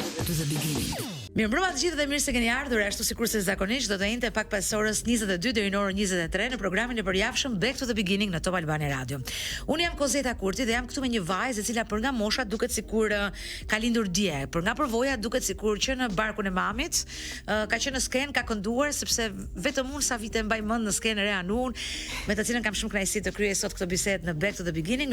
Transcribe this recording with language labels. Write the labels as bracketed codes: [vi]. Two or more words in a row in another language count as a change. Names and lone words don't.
[en] to the beginning. [sq] Mirëmbrëma të gjithë dhe mirë se keni ardhur. Ashtu sikurse zakonisht do të jente pak pas orës 22 deri në orën 23 në programin e përjavshëm Back to the Beginning në Top Albania Radio. Unë jam Kozeta Kurti dhe jam këtu me një vajzë e cila për nga mosha duket sikur ka lindur dje, për nga përvoja duket sikur që në barkun e mamit, ka qenë në skenë, ka kënduar sepse vetëm unë sa vite mbaj mend në skenë re Anun, me të cilën kam shumë kënaqësi të kryej sot këtë bisedë në Back to the Beginning.